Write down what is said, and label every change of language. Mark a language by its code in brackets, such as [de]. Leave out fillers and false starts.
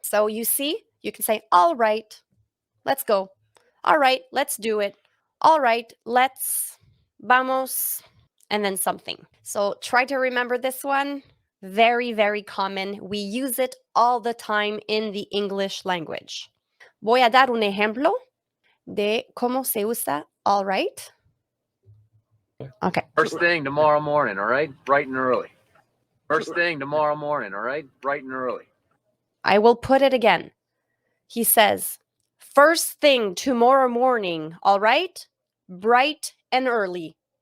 [en] So you see, you can say, all right, let's go. All right, let's do it. All right, let's, vamos, and then something. So try to remember this one. Very, very common. We use it all the time in the English language. [es] Voy a dar un ejemplo de cómo se usa all right. [en] Okay. First thing tomorrow morning, all right? Bright and early. First thing tomorrow morning, all right? Bright and early. I will put it again. He says, first thing tomorrow morning, all right? Bright and early.